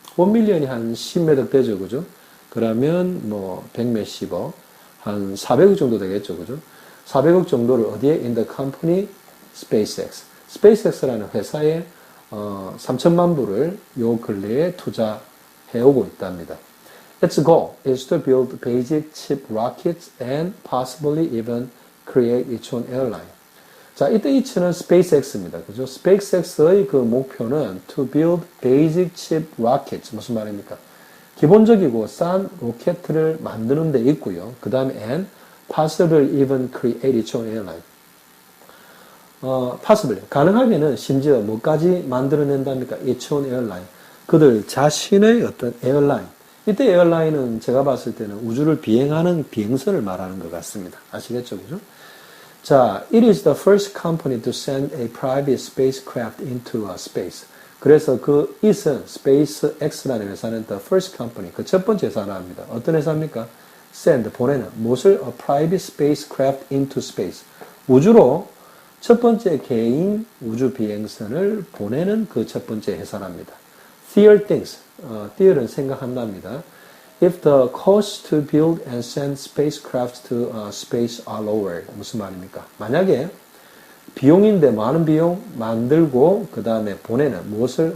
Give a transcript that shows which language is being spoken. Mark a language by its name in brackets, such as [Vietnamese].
[Korean] 1 million이 한 10몇억 되죠, 그죠? 그러면 뭐 100몇십억, 한 400억 정도 되겠죠, 그죠? 400억 정도를 어디에? [English] In the company SpaceX. [Korean] SpaceX라는 회사에 3천만 불을 요 근래에 투자해 오고 있답니다. [English] Its goal is to build basic chip rockets and possibly even create its own airline. [Korean] 자, 이때 이츠는 SpaceX입니다. 그죠? SpaceX의 그 목표는 [English] to build basic chip rockets. [Korean] 무슨 말입니까? 기본적이고 싼 로켓을 만드는 데 있고요. 그 다음에 [English] and possibly even create its own airline. possibly. [Korean] 가능하게는 심지어 뭐까지 만들어낸답니까? [English] its own airline. [Korean] 그들 자신의 어떤 에어라인. 이때 에어라인은 제가 봤을 때는 우주를 비행하는 비행선을 말하는 것 같습니다. 아시겠죠? 그죠? [English] 자, it is the first company to send a private spacecraft into space. [Korean] 그래서 그 it은 SpaceX라는 회사는 [English] the first company, [Korean] 그 첫 번째 회사랍니다. 어떤 회사입니까? send, 보내는 무엇을? [English] a private spacecraft into space. [Korean] 우주로 첫 번째 개인 우주 비행선을 보내는 그 첫 번째 회사랍니다. [English] Thiel thinks, [Korean] Thiel은 생각한답니다. [English] If the cost to build and send spacecraft to space are lower, [Korean] 무슨 말입니까? 만약에 비용인데 많은 비용 만들고 그 다음에 보내는 무엇을?